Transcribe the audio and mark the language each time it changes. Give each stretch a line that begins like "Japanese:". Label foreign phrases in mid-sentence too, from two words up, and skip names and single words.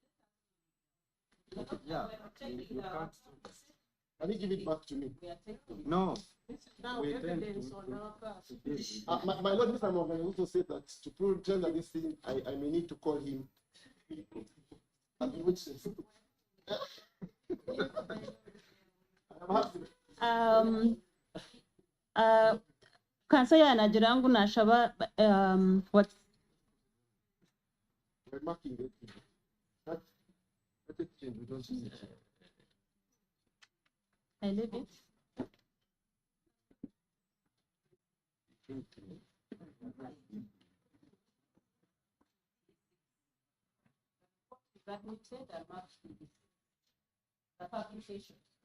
English: Yeah. Taking You our- can't. Can you give it back to me? We are taking No. now We tend evidence to- on our part. My lord, Mr. Morgan also said that to prove tell that this thing, I may need to call him. And he witness.
Nyankole: kansa yanagira ngu nashaba what
English: We're marking it. That's a change. We don't use it. I leave it. Submitted and marked with the publication.